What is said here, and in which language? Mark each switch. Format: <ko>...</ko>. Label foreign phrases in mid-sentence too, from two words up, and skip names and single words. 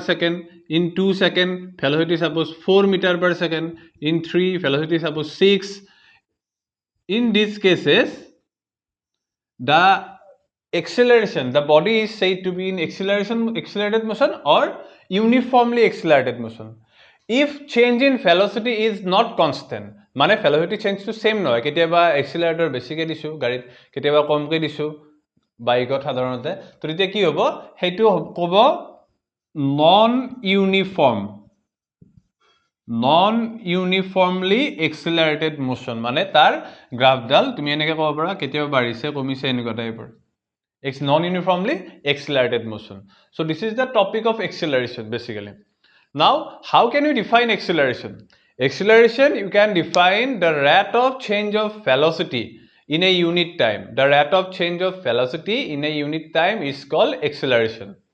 <en>second in 2 second velocity suppose 4 meter per second in 3 velocity suppose 6 in these cases the acceleration the body is said to be in accelerated motion or uniformly accelerated motion if change in velocity is not constant</en> <as>মানে</as> <en>velocity change</en> <as>to same নহয় কেতিয়াবা accelerator বেছিকে দিছো গাড়ীত কেতিয়াবা কমকে দিছো বাইকত সাধাৰণতে তো তেতিয়া কি হ'ব হেতু ক'ব</as> <en>non-uniformly accelerated motion</en> <as>মানে তাৰ গ্ৰাফডাল তুমি এনেকৈ ক'ব পাৰা কেতিয়াবা বাঢ়িছে কমিছে এনেকুৱা টাইপৰ</as> <en>It's non-uniformly accelerated motion. So this is the topic of acceleration basically. Now, how can you define acceleration? Acceleration, you can define the rate of change of velocity in a unit time. The rate of change of velocity in a unit time is called acceleration.</en>